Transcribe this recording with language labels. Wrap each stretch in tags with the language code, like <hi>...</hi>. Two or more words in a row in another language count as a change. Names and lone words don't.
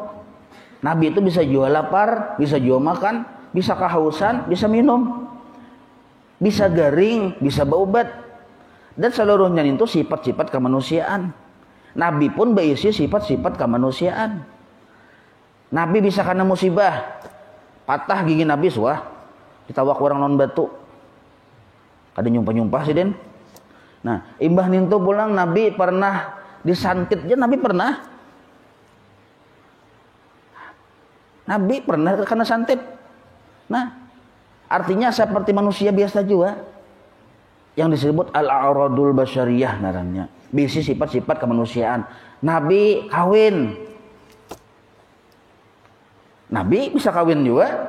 <bjn>Nabi itu bisa juga lapar, bisa juga makan, bisa kehausan, bisa minum, bisa garing, bisa baubat.</bjn> <id>Dan seluruhnya itu sifat-sifat kemanusiaan. Nabi pun berisi sifat-sifat kemanusiaan.</id> <bjn>Nabi bisa kena musibah, patah gigi Nabi suah, ditawak orang non batu. Kada nyumpah-nyumpah sih Den. Nah, imbah nintu pulang Nabi pernah disantit aja, Nabi pernah. Nabi pernah kena santit.</bjn> <id>Nah, artinya seperti manusia biasa juga. Yang disebut</id> <ar>al-a'radul basyariyah</ar> <id>namanya. Berisi sifat-sifat kemanusiaan. Nabi kawin. Nabi bisa kawin juga.</id>